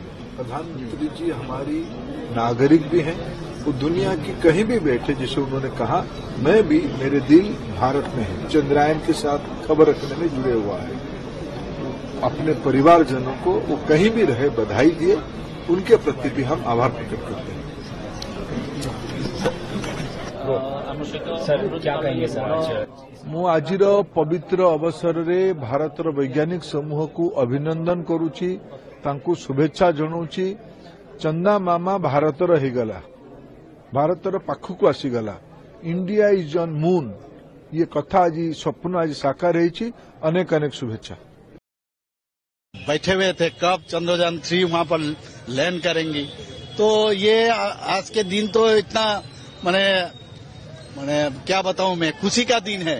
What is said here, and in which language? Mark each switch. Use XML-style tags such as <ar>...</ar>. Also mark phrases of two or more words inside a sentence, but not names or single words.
<hi>प्रधानमंत्री जी हमारी नागरिक भी हैं, वो दुनिया की कहीं भी बैठे, जिसे उन्होंने कहा मैं भी, मेरे दिल भारत में है। चंद्रयान के साथ खबर रखने में जुड़े हुआ है। अपने परिवारजनों को वो कहीं भी रहे बधाई दिए, उनके प्रति भी हम आभार प्रकट करते हैं। सर क्या कहेंगे सर आज</hi> <or>ମୁଁ ଆଜିର ପବିତ୍ର ଅବସରରେ ଭାରତର ବୈଜ୍ଞାନିକ ସମୂହକୁ ଅଭିନନ୍ଦନ କରୁଛି, ତାଙ୍କୁ ଶୁଭେଚ୍ଛା ଜଣାଉଛି। ଚନ୍ଦା ମାମା ଭାରତର ହେଇଗଲା, ଭାରତର ପାଖକୁ ଆସିଗଲା।</or> <en>India is on moon,</en> <hi>ये कथा आज स्वप्न आज साकार ହେଇଛି। अनेक अनेक शुभेच्छा। बैठे हुए थे कब चंद्रयान 3 वहां पर लैंड करेंगी, तो ये आज के दिन तो इतना मैंने क्या बताऊं मैं, खुशी का दिन है।</hi>